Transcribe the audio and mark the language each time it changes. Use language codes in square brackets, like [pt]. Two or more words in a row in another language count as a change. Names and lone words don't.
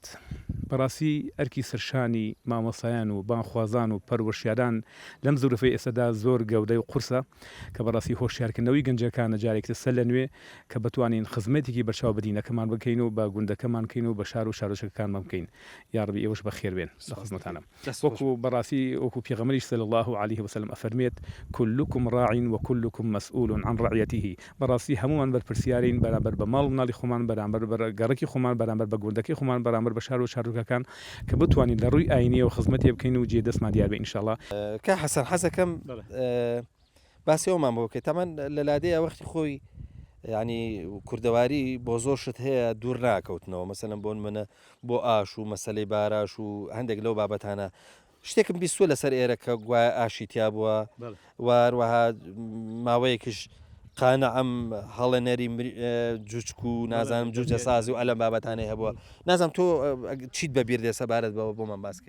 [ckb] بەڕاستی ئەرکی سەرشانی مامۆستایان و بانخوازان و پەروەشیاران لەم زورفەی ئێستادا زۆر گەودەی و قورسە کە بەڕاستی هۆشیارکردنەوەی گەنجەکانە جارێکتر سەر لە نوێ کە بتوانین خزمەتێکی بەرچاو بەدینەکەمان بکەین و بە گوندەکەمان کەین و بە شار و شارۆچەکەکانمان بکەین. یا ڕەبی ئێوەش بەخێر بێن لە خزمەتانە. وەکو بەڕاستی وەکو پێغەمبەریش [ar] صلی الله عليه وسلم [ckb] ئەفەرمێت [ar] كلكم راع وكلكم مسؤول عن رعيته [ckb] بەڕاستی هەمومان بەرپرسیارین بەرامبەر بە ماڵ و ماڵی خۆمان بەرامبەر بە گەڕەکی خۆمان بەرامبەر بە گوندەکەی خۆمان بەرامبەر بە شار و شارۆچەکان کە بتوانین لە ڕووی ئاینیە و خزمەتی بکەین و جێ دەستمان دیار بێ ئینشاءڵڵا. کە حەسەن حەزەکەم باسی ئەومان بۆ بکەیت تەمان لە لادەیە وەختی خۆی ینی کوردەواری بۆ زۆر شت هەیە دوور ناکەوتنەوە مەسەلەن بۆن منە بۆ ئاش و مەسلەی باراش و هەندێک لەو بابەتانە شتێکم بیستوە لەسەر ئێرە کە گوایە ئاشی تیا بووە واروەها ماوەیەکیش قانە ئەم هەڵەنەری جوچک و نازانم جوجە سازی و ئەلەم بابەتانەی هەبووە نازانم تۆ چیت بەبییر دێ سەبارەت بەوە بۆمان باسکەین